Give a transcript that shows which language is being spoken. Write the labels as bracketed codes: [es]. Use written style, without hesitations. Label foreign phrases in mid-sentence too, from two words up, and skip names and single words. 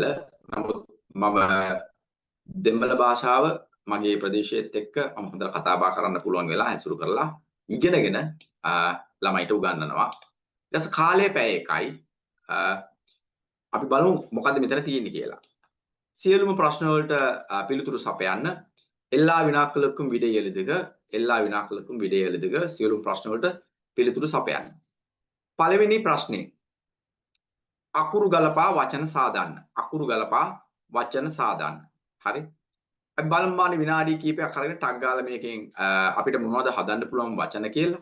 [si] නමුත් මම දෙමළ භාෂාව මගේ ප්‍රදේශයේත් එක්ක මම හොඳට කතා බහ කරන්න පුළුවන් වෙලා ඇසුරු කරලා ඉගෙනගෙන ළමයිට උගන්වනවා. ඊට පස්සේ කාලය පැය එකයි. අපි බලමු මොකද්ද මෙතන තියෙන්නේ කියලා. සියලුම ප්‍රශ්න වලට පිළිතුරු සපයන්න [ta] எல்லா வினாக்களுக்கும் விடை எழுதுக எல்லா வினாக்களுக்கும் விடை எழுதுக [si] සියලුම ප්‍රශ්න වලට පිළිතුරු සපයන්න. පළවෙනි ප්‍රශ්නේ අකුරු ගලපා වචන සාදන්න. අකුරු ගලපා වචන සාදන්න. හරි. අපි බලමු මානේ විනාඩි කිහිපයක් අරගෙන ටක් ගාලා මේකෙන් අපිට මොනවද හදන්න පුළුවන් වචන කියලා.